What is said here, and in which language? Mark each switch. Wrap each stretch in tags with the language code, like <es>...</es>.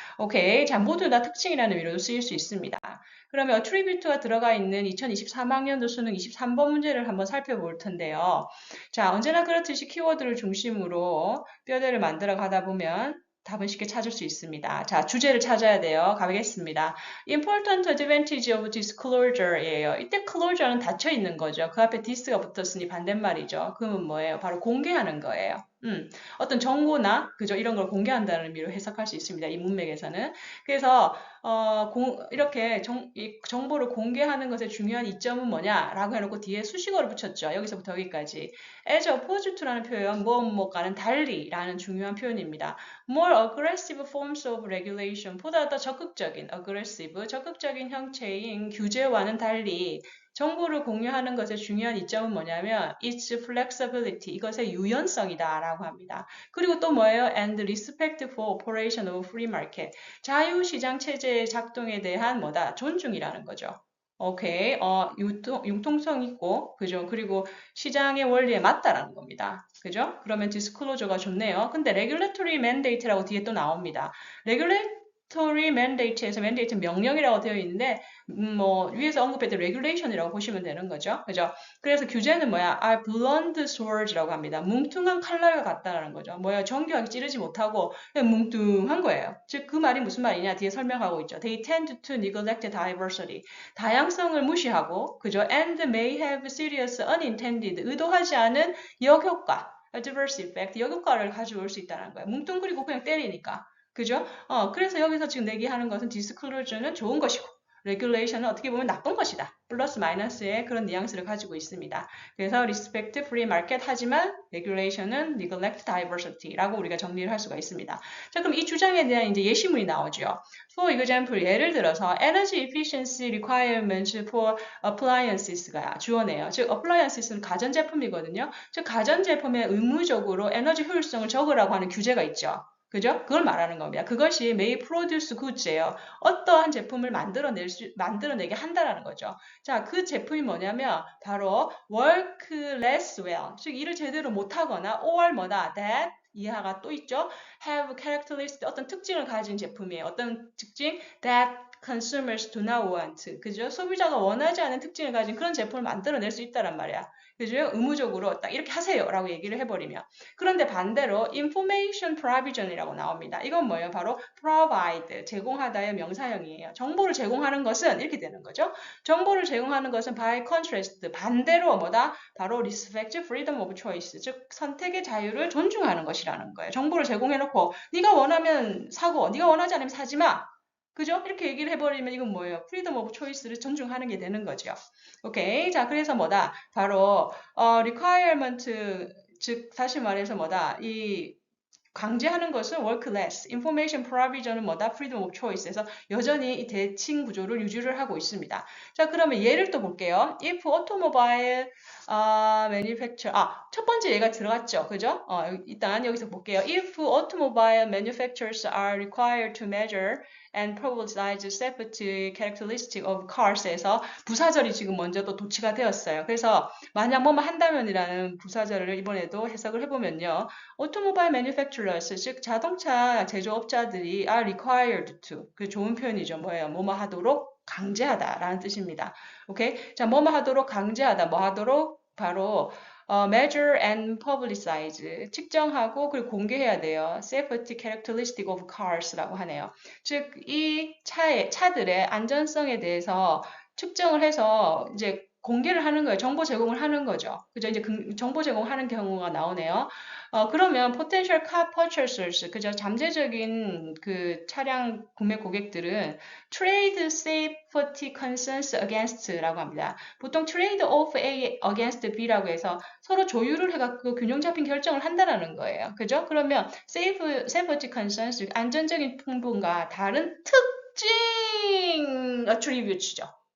<ko>오케이, 자 모두 다 특징이라는 의미로 쓰일 수 있습니다. 그러면 attribute가 들어가 있는 2023학년도 수능 23번 문제를 한번 살펴볼 텐데요. 자, 언제나 그렇듯이 키워드를 중심으로 뼈대를 만들어 가다 보면 답은 쉽게 찾을 수 있습니다. 자, 주제를 찾아야 돼요. 가보겠습니다.</ko> <en>Important advantage of disclosure예요.</en> <ko>이때 closure는 닫혀 있는 거죠. 그 앞에 this가 붙었으니 반대말이죠. 그러면 뭐예요? 바로 공개하는 거예요. 어떤 정보나 그죠? 이런 걸 공개한다는 의미로 해석할 수 있습니다. 이 문맥에서는. 그래서 이렇게 이 정보를 공개하는 것의 중요한 이점은 뭐냐라고 해놓고 뒤에 수식어를 붙였죠. 여기서부터 여기까지.</ko> <en>as opposed to</en> <ko>라는 표현, 무엇과는 달리라는 중요한 표현입니다.</ko> <en>more aggressive forms of regulation,</en> <ko>보다 더 적극적인, aggressive, 적극적인 형체인 규제와는 달리 정보를 공유하는 것의 중요한 이점은 뭐냐면</ko> <en>its flexibility,</en> <ko>이것의 유연성이다 라고 합니다. 그리고 또 뭐예요?</ko> <en>and respect for operation of free market,</en> <ko>자유시장 체제의 작동에 대한 뭐다? 존중이라는 거죠. 오케이, 융통성 있고, 그죠? 그리고 시장의 원리에 맞다라는 겁니다. 그죠? 그러면 디스클로저가 좋네요. 근데</ko> <en>regulatory mandate</en> <ko>라고 뒤에 또 나옵니다. regulatory mandate에서 mandate는 명령이라고 되어 있는데, 뭐 위에서 언급했던 regulation이라고 보시면 되는 거죠. 그죠? 그래서 규제는 뭐야?</ko> <en>are blunt swords라고 합니다.</en> <ko>뭉퉁한 칼날과 같다라는 거죠. 뭐야? 정교하게 찌르지 못하고 그냥 뭉뚱한 거예요. 즉 그 말이 무슨 말이냐? 뒤에 설명하고 있죠.</ko> <en>They tend to neglect diversity.</en> <ko>다양성을 무시하고, 그죠?</ko> <en>And may have serious unintended,</en> <ko>의도하지 않은 역효과,</ko> <en>adverse effect,</en> <ko>역효과를 가져올 수 있다는 거예요. 뭉뚱그리고 그냥 때리니까. 그죠? 그래서 여기서 지금 내기하는 것은 디스클로저는 좋은 것이고, regulation은 어떻게 보면 나쁜 것이다. 플러스 마이너스의 그런 뉘앙스를 가지고 있습니다. 그래서</ko> <en>respect free market</en> <ko>하지만 regulation은</ko> <en>neglect diversity</en> <ko>라고 우리가 정리를 할 수가 있습니다. 자, 그럼 이 주장에 대한 이제 예시문이 나오죠.</ko> <en>For example,</en> <ko>예를 들어서</ko> <en>energy efficiency requirements for appliances가 주어네요.</en> <ko>즉, appliances는 가전제품이거든요. 즉, 가전제품에 의무적으로 에너지 효율성을 적으라고 하는 규제가 있죠. 그죠? 그걸 말하는 겁니다.</ko> <en>그것이 may produce goods예요.</en> <ko>어떠한 제품을 만들어내게 한다라는 거죠. 자, 그 제품이 뭐냐면 바로</ko> <en>work less well,</en> <ko>즉 일을 제대로 못하거나 or 뭐다 that 이하가 또 있죠.</ko> <en>have characteristic,</en> <ko>어떤 특징을 가진 제품이에요. 어떤 특징?</ko> <en>that consumers do not want.</en> <ko>그죠? 소비자가 원하지 않는 특징을 가진 그런 제품을 만들어낼 수 있다란 말이야. 그죠? 의무적으로 딱 이렇게 하세요라고 얘기를 해버리면. 그런데 반대로</ko> <en>information provision</en> <ko>이라고 나옵니다. 이건 뭐예요? 바로 provide, 제공하다의 명사형이에요. 정보를 제공하는 것은 이렇게 되는 거죠. 정보를 제공하는 것은</ko> <en>by contrast,</en> <ko>반대로 뭐다? 바로</ko> <en>respect freedom of choice,</en> <ko>즉 선택의 자유를 존중하는 것이라는 거예요. 정보를 제공해놓고 네가 원하면 사고, 네가 원하지 않으면 사지 마. 그죠? 이렇게 얘기를 해버리면 이건 뭐예요?</ko> <en>freedom of choice</en> <ko>를 존중하는 게 되는 거죠. 오케이. 자, 그래서 뭐다? 바로 requirement, 즉 다시 말해서 뭐다? 이 강제하는 것은 work less,</ko> <en>information provision</en> <ko>은 뭐다?</ko> <en>freedom of choice</en> <ko>에서 여전히 이 대칭 구조를 유지를 하고 있습니다. 자, 그러면 예를 또 볼게요.</ko> <en>If automobile manufacturer,</en> <ko>첫 번째 예가 들어갔죠. 그죠? 일단 여기서 볼게요.</ko> <en>If automobile manufacturers are required to measure and publicize safety characteristic of cars</en> <ko>에서 부사절이 지금 먼저 또 도치가 되었어요. 그래서 만약 뭐뭐 한다면이라는 부사절을 이번에도 해석을 해보면요.</ko> <en>automobile manufacturers,</en> <ko>즉 자동차 제조업자들이</ko> <en>are required to,</en> <ko>그 좋은 표현이죠. 뭐예요? 뭐뭐 하도록 강제하다라는 뜻입니다. 오케이? 자, 뭐뭐 하도록 강제하다, 뭐 하도록 바로</ko> <en>measure and publicize,</en> <ko>측정하고 그리고 공개해야 돼요.</ko> <en>safety characteristic of cars라고 하네요.</en> <ko>즉, 이 차들의 안전성에 대해서 측정을 해서 이제 공개를 하는 거예요. 정보 제공을 하는 거죠. 그죠? 이제 정보 제공하는 경우가 나오네요.</ko> <en>그러면 potential car purchasers, 그죠?</en> <ko>잠재적인 그 차량 구매 고객들은</ko> <en>trade safety concerns against</en> <ko>라고 합니다. 보통</ko> <en>trade off A against B</en> <ko>라고 해서 서로 조율을 해갖고 균형 잡힌 결정을 한다라는 거예요. 그죠? 그러면</ko> <en>safety concerns,</en> <ko>안전적인 풍분과 다른 특징 attribute죠.</ko>